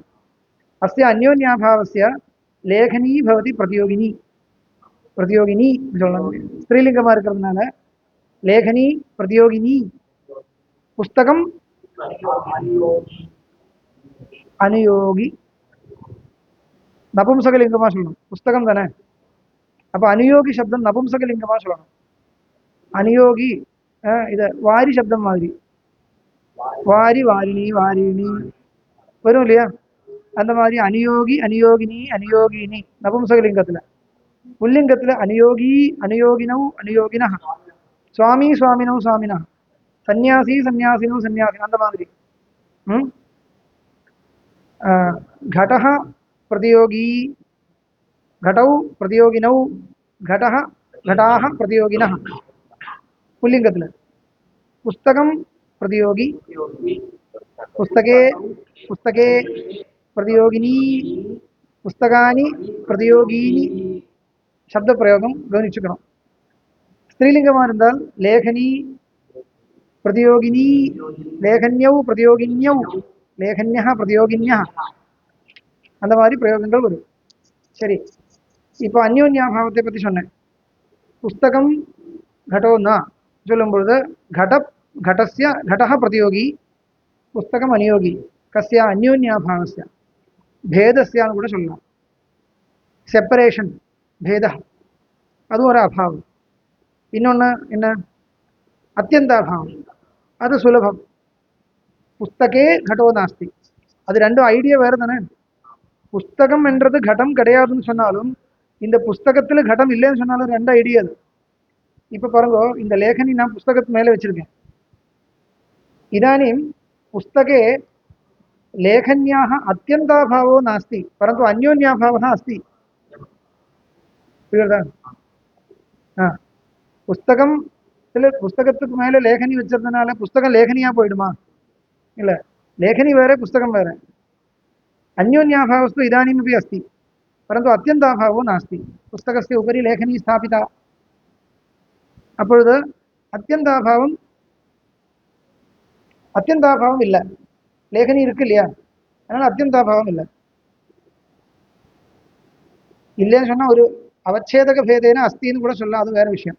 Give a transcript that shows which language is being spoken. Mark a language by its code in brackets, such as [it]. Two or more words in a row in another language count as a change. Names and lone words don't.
[sa] अस्य अन्योन्याभावस्य लेखनी भवति प्रतियोगिनी, प्रतियोगिनी स्त्रीलिङ्गमा இருக்கிறதுனால लेखनी प्रतियोगिनी, पुस्तकं अनुयोगी, नपुंसकलिङ्गमा சொல்லணும். [ta] पुस्तकं தானே, அப்ப அனுயோகி சப்தம் நபும்சகலிங்கமா சொல்லணும். அனுயோகி இது வாரி சப்தம் மாதிரி, [sa] वारि वारिणी वारीणि [ta] வரும் இல்லையா? அந்த மாதிரி [sa] अनुयोगि अनुयोगिनी अनुयोगीनि [ta] நபும்சகலிங்கத்துல. புல்லிங்கத்துல [sa] अनुयोगी अनुयोगिनौ अनुयोगिनः, स्वामी स्वामिनौ स्वामिनः, सन्न्यासी सन्न्यासिनौ सन्न्यासिनः, [ta] அந்த மாதிரி. [sa] घटः प्रतियोगी, घटौ प्रतियोगिनौ, घटः घटाः प्रतियोगिनः पुल्लिङ्गத்தில். पुस्तकं प्रतियोगी, पुस्तके पुस्तके प्रतियोगिनी, पुस्तकानि प्रतियोगीनि शब्द प्रयोगं கவனிச்சுக்கணும். [ta] ஸ்திரீலிங்கமாக இருந்தால் [sa] லேகனி प्रतियोगिनी, लेखन्यौ प्रतियोगिन्यौ, लेखन्यः प्रतियोगिन्यः, [ta] அந்த மாதிரி பிரயோகங்கள் வரும். சரி, இப்போ அந்யோன்யாபாவத்தை பற்றி சொன்னேன். [sa] புஸ்தகம் घटो न [ta] சொல்லும் பொழுது [sa] घटस्य घटः प्रतियोगी, पुस्तकम् अनुयोगी. कस्य? अन्योन्याभावस्य, भेदस्यानु [ta] கூட சொல்லலாம். செப்பரேஷன், भेदः, அது ஒரு அபாவம். இன்னொன்று என்ன? அத்தியந்தாபாவம், அது சுலபம். [sa] புஸ்தகே घटो नास्ति, [ta] அது ரெண்டும் ஐடியா வேறு தானே. புஸ்தகம் என்றது घटம் கிடையாதுன்னு சொன்னாலும், இந்த புஸ்தகத்தில் घटம் இல்லைன்னு சொன்னாலும் ரெண்டு ஐடியா அது. இப்போ பாருங்க, இந்த லேखनी நான் புஸ்தகத்து மேலே வச்சிருக்கேன். [sa] इदानीं पुस्तके लेखन्याः अत्यन्ताभावो नास्ति, परन्तु अन्योन्याभावः अस्ति. [ta] புஸ்தகம் புஸ்தகத்துக்கு மேலே லேखनी வச்சதுனால புஸ்தகம் லேखனியா போயிடுமா? இல்லை, லேखनी வேற புஸ்தகம் வேற. [sa] अन्योन्याभावस्तु इदानीमपि अस्ति, परन्तु अत्यन्ताभावो नास्ति. पुस्तकस्य उपरि लेखनी स्थापिता, [ta] அப்பொழுது அத்தியந்தாபாவம் அத்தியந்தாபாவம் இல்லை. லேखनी இருக்கு இல்லையா, அதனால அத்தியந்தாபாவம் இல்லை. இல்லைன்னு சொன்னால் ஒரு [sa] अवच्छेदक भेदेन [ta] அஸ்தின்னு கூட சொல்லலாம், அது வேற விஷயம்.